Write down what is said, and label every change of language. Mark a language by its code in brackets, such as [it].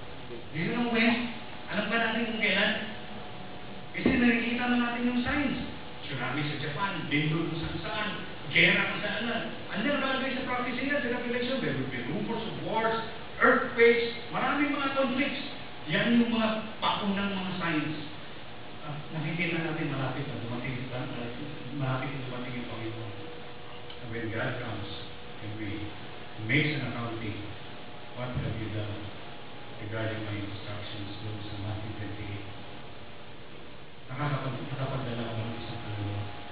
[en] Do you know when? [tl] Alam ba natin kung kailan? Kasi nakikita na natin yung signs. Tsunami sa Japan, lindol kung saan, gera kung saan. Ano nakalagay sa prophecy niya, sa Revelation? [en] There will be rumors of wars, earthquakes, [tl] maraming mga conflicts. Yan yung mga paunang mga signs. Nakikita natin malapit na dumating yung Panginoon. [en] And when God comes, and we makes an accounting, what have you done regarding my instructions doon sa Matthew 28? [tl] Nakapagdala ko ng isang kaluluwa.